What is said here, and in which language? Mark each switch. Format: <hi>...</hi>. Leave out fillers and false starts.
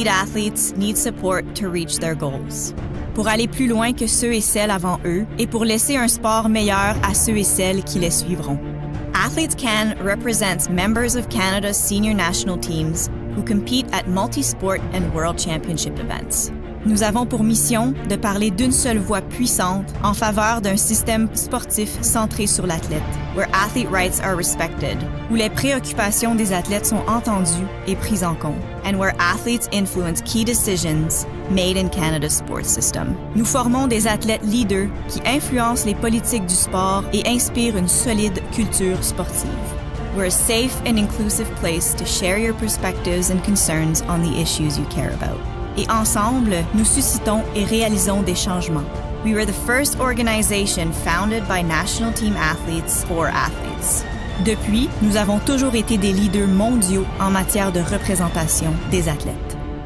<en>athletes need support to reach their goals.</en> <fr>Pour aller plus loin que ceux et celles avant eux et pour laisser un sport meilleur à ceux et celles qui les suivront.</fr> <en>Athletes Can represents members of Canada's senior national teams who compete at multi-sport and world championship events.</en> <fr>Nous avons pour mission de parler d'une seule voix puissante en faveur d'un système sportif centré sur l'athlète,</fr> <en>where athlete rights are respected,</en> <fr>où les préoccupations des athlètes sont entendues et prises en compte,</fr> <en>and where athletes influence key decisions made in Canada's sports system.</en> <fr>Nous formons des athlètes leaders qui influencent les politiques du sport et inspirent une solide culture sportive.</fr> <en>We're a safe and inclusive place to share your perspectives and concerns on the issues you care about.</en> <fr>Et ensemble, nous suscitons et réalisons des changements.</fr> <en>We were the first organization founded by national team athletes for athletes.</en> <fr>Depuis, nous avons toujours été des leaders mondiaux en matière de représentation des athlètes.</fr>